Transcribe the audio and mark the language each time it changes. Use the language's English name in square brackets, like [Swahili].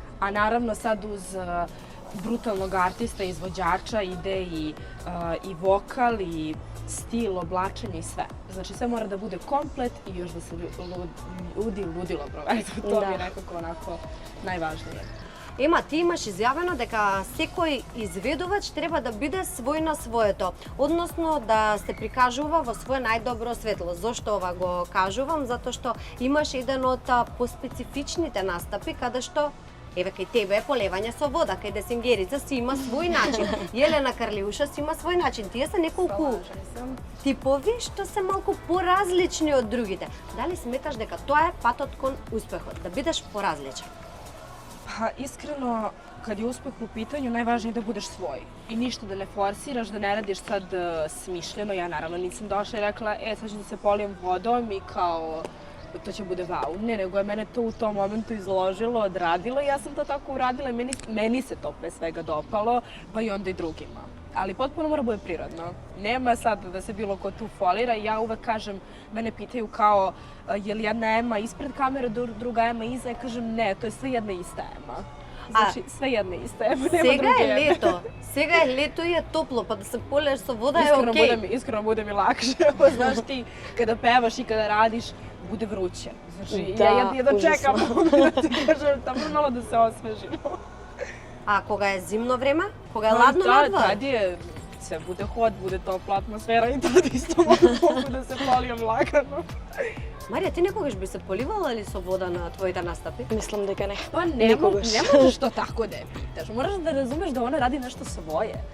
[Serbian] A naravno sad uz brutalnog artista, izvođača ide i vokal i stil, oblačenje i sve. Znači sve mora da bude komplet i još da se ljudi ludilo provedu. To mi je nekako onako najvažnije. [Macedonian] Ема, ти имаш изјавено дека секој изведувач треба да биде свој на своето, односно да се прикажува во свое најдобро светло. Зошто ова го кажувам? Затоа што имаш еден од поспецифичните настапи каде што еве кај тебе полевање со вода, кај Десингерица си има свој начин. Елена Карлиуша си има свој начин. Тие се неколку типови што се малку поразлични од другите. Дали сметаш дека тоа е патот кон успехот, да бидеш поразличен? [Serbian] Pa iskreno, kad je uspeh u pitanju, najvažnije je da budeš svoj. I ništa da ne forsiraš, da ne radiš sad smišljeno. Ja naravno nisam došla i rekla, sad ću da se polijem vodom i kao to će bude vau. Ne, nego je mene to u tom momentu izložilo, odradilo i ja sam to tako uradila i meni se to pre svega dopalo, pa i onda i drugima. Ali potpuno mora bude prirodno. Nema sad da se bilo ko tu folira. Ja uvek kažem, mene pitaju kao je li jedna Ema ispred kamere, druga Ema iza. Ja kažem ne, to je sve jedna ista Ema. Znači, sve jedna ista Ema, nema druge. [Macedonian] Сега е лето и е топло, па да се полеш со вода е окей. [Serbian] Iskreno bude mi lakše. Znaš ti, kada pevaš i kada radiš, bude vruće. Znači, ja jedno čekam da ti kažem, tamo malo da se osvežimo. [Macedonian] А кога е зимно време? Кога е ладно надвор? [Serbian] Tad je, sve bude hod, bude topla atmosfera i tad isto mogu da se polijem lagano. [Macedonian] Марија, ти некогаш би се поливала ли со вода на твоите настапи? Мислам дека не. [Serbian] Pa ne možeš to tako da je pitaš. Moraš da razumeš da ona radi nešto svoje.